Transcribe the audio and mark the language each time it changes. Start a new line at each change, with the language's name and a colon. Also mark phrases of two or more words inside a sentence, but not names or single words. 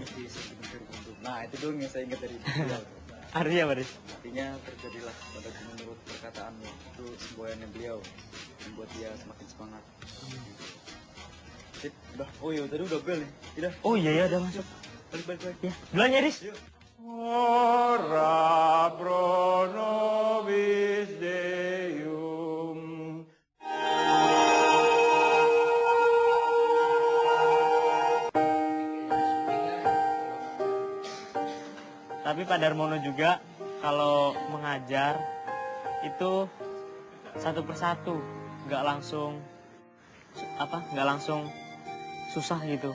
Indonesian: Nah, itu dong yang saya ingat dari beliau. Artinya apa, Tis? Artinya terjadilah pada menurut perkataanmu. Itu semboyannya beliau membuat dia semakin semangat. Udah, oh iya tadi udah bel nih. Tidak. Oh iya udah masuk. Balik. Ya, duluan ya, Ris.
Latin: Ora pro nobis Deum.
Indonesian: Tapi Pak Darmono juga kalau mengajar itu satu persatu, nggak langsung susah gitu.